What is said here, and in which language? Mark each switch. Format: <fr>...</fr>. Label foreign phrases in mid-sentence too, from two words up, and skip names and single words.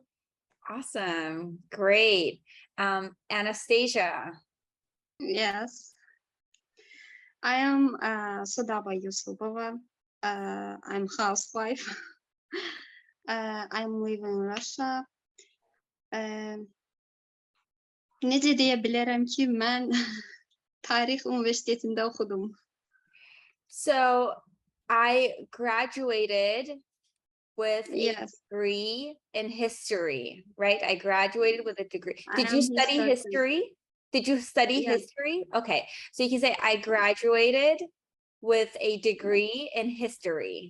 <en>Awesome. Great. Anastasia. Yes. I am Sadaba Yusupova. I'm housewife. I'm living in Russia.</en> <az>Necə deyə bilərəm ki, mən Tarix Universitetində oxudum.</az> <en>So I graduated with a Yes. degree in history, right? I graduated with a degree. I Did am you study historian. history? Did you study Yes. history? Okay, so you can say I graduated with a degree in history.</en>